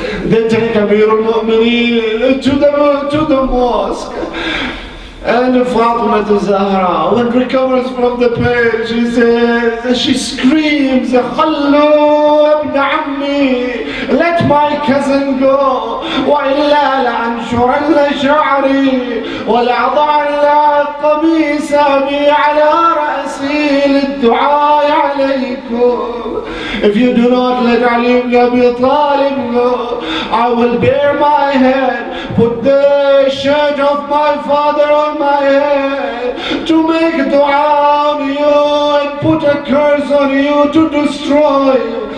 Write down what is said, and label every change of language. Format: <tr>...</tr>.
<en>They take Amir al-Mu'mineen to the mosque. And Fatima az-Zahra, when recovers from the pain, she says, she screams,</en> <ar>"Khallu ibn ammi,</ar> <en>let my cousin go.</en> <ar>وإلا لأنشرن شعري ولأضعن قميص أبي على رأسي للدعاء عليكم."</ar> <en>If you do not let Ali ibn Abi Talib go, I will bare my head, put the shirt of my father on my head to make dua on you and put a curse on you to destroy you.</en>